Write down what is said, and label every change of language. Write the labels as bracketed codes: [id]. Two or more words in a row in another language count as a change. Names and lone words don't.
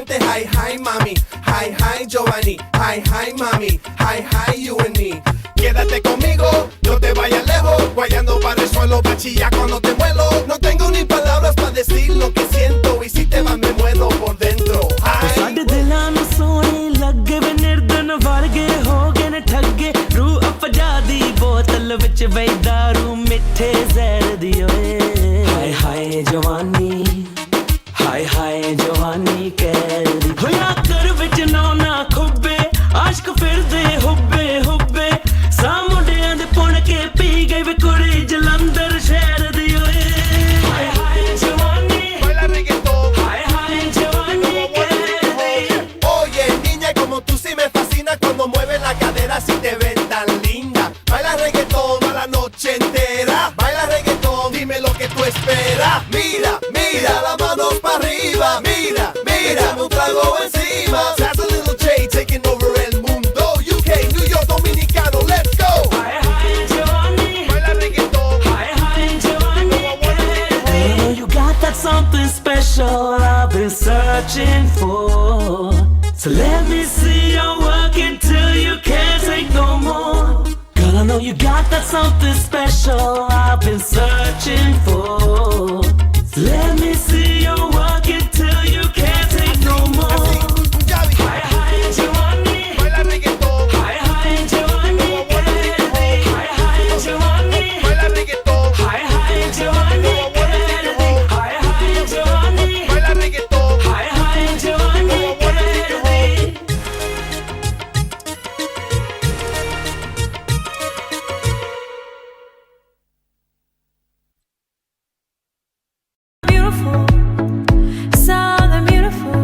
[en] Hi, hi, mami. Hi, hi, Giovanni. Hi, hi, mami. Hi, hi, you and me. [es] Quédate conmigo, no te vayas lejos. Guayando para el suelo, bachilla cuando te muelo. No tengo ni palabras para decir lo que siento. Y si te vas me muero por dentro. [en] Hi. [pa] ਸਾਡੇ ਦਿਲਾਂ ਨੂੰ ਸੋਹਣੇ ਲੱਗੇ ਵੇ ਨਿਰਦਨ ਵਰਗੇ ਹੋ ਗਏ ਨੇ ਠੱਗੇ ਰੂਹ ਅਫਜਾ ਦੀ ਬੋਤਲ ਵਿੱਚ ਵਈ ਦਾਰੂ ਮਿੱਠੇ ਜ਼ਹਿਰ ਦੀ ਓਏ ਹਾਏ ਹਾਏ ਜਵਾਨੀ ਹਾਏ ਹਾਏ ਜਵਾਨੀ ਕਹਿ ਦੀ ਹੋਇਆ ਕਰ ਵਿੱਚ ਨਾ ਖੁੱਬੇ ਆਸ਼ਕ ਫਿਰਦੇ ਹੁੱਬੇ ਹੁੱਬੇ ਸਾ ਮੁੰਡਿਆਂ ਦੇ ਪੁਣ ਕੇ ਪੀ ਗਏ ਵੇ ਕੁੜੀ ਜਲੰਧਰ ਸ਼ਹਿਰ ਦੀ ਓਏ ਹਾਏ ਹਾਏ ਜਵਾਨੀ [es] Baila reggaetón. [pa] ਹਾਏ ਹਾਏ ਜਵਾਨੀ ਕਹਿ ਦੀ [es] Oye, niña, como tú sí me fascina cuando mueves la cadera si te ves tan linda. Baila reggaetón a la noche entera. Baila reggaetón, dime lo que tú esperas. Mira, mira, las manos para arriba. Mira, mira, me un trago encima. [en] That's a little J taking over [es] el mundo. [en] UK, New York, Dominicano, let's go. [pa] ਹਾਏ ਹਾਏ ਜਵਾਨੀ [es] Baila reggaetón. [en] Hi, hi, Giovanni. Hey, you got that something special I've been searching for. So let me see you work it till you can't take no more. Girl, I know you got that something special I've been searching for. So let me see you work it till you can't take no more. Punjabi. Hi, hi, Giovanni. [es] Baila reggaetón. [en] Hi, hi, Giovanni. Hi, hi, Giovanni. [es] Baila reggaetón. [en] Hi, hi, Giovanni. Hi, hi, Giovanni. [es] Baila reggaetón. [en] Hi, hi, Giovanni. Beautiful, something beautiful.